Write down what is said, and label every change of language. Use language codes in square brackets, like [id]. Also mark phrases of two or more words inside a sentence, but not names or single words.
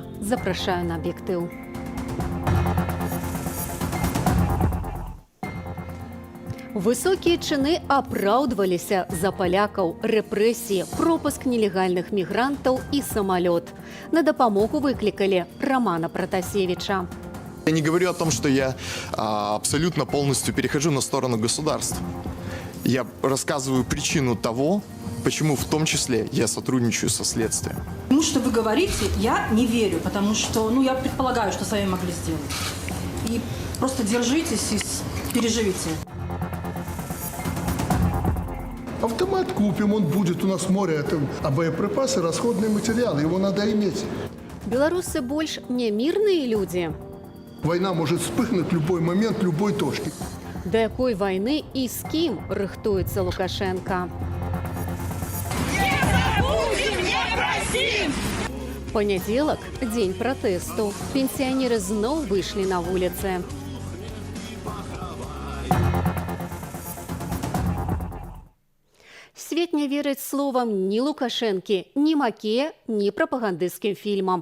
[be] Запрашаю на аб'ектыў. Высокія чыны апраўдваліся за палякаў, рэпрэсіі, пропуск нелегальных мігрантаў і самалёт. На дапамогу выклікалі Романа Протасевича. [ru] Я не говорю о том, что я абсолютно полностью перехожу на сторону государства. Я рассказываю причину того, почему в том числе я сотрудничаю со следствием. Тому, что вы говорите, я не верю, потому что, я предполагаю, что сами могли сделать. И просто держитесь и переживите. Автомат купим, он будет, у нас море, а боеприпасы, расходные материалы, его надо иметь. [be] Беларусы больш не [ru] мирные люди. Война может вспыхнуть в любой момент, любой точке. [be] Да якой войны и с кем рыхтуецца Лукашенко? [ru] Не забудем, не простим! [be] Понедзелак – дзень пратэсту. Пенсіянеры зноў выйшлі на вуліцы. Свет не верыць словам ні Лукашэнкі, ні Макея, ні прапагандысцкім фільмам.